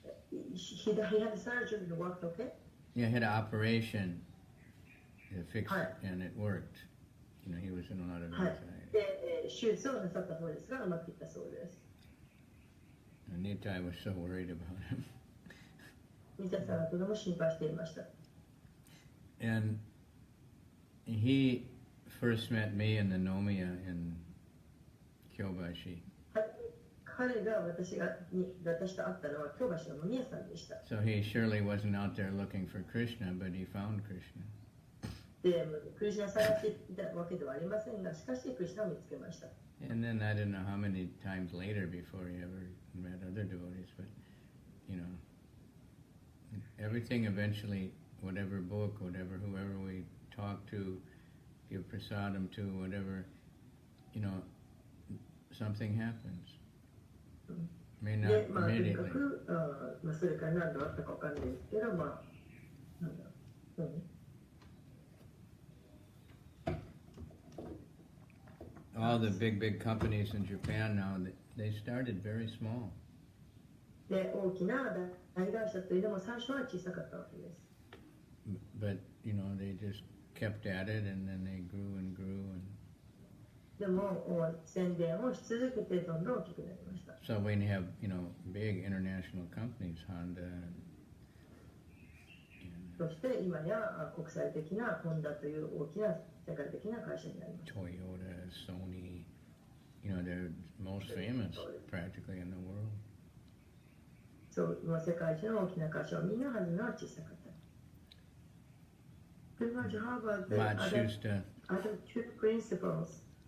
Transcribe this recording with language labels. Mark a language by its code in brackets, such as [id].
[en] He had surgery and it worked okay? Yeah, he had an operation to fix it and it worked. You know, he was in a lot of anxiety. [ja] 手術をなさったそうですが、うまくいったそうです。 [en] Nitai was so worried about him. [ja] ニタさんはとても心配していました。 [en] And he first met me in the Nomiya in Kyobashi. [ja] 彼が私と会ったのは京橋の飲み屋さんでした。 [en] So he surely wasn't out there looking for Krishna, but he found Krishna. [ja] で、クリシュナ探していたわけではありませんが、しかしクリシュナを見つけました。 [en] And then I don't know how many times later before he ever met other devotees, but you know, everything eventually, whatever book, whatever, whoever we talk to, give prasadam to, whatever, you know, something happens. May not [ja] で、とに [en] immediately. [ja] かく、それから何があったかわかんないですけど、なんだろう。 [en] All the big companies in Japan now, they started very small. [ja] で、大きな大会社というのも最初は小さかったわけです。 [en] But, you know, they just kept at it and then they grew and grew. And [ja] でも、宣伝をし続けてどんどん大きくなりました。 [en] so when you have, you know, big international companies, Honda, and [ja] そして今や国際的なホンダという大きな世界的な会社になりました。 [en] Toyota, Sony, you know, they're most famous practically in the world. [ja] そう、世界中の大きな会社をみんなはずのは小さかった。 [en] Pretty much how about the other two principles?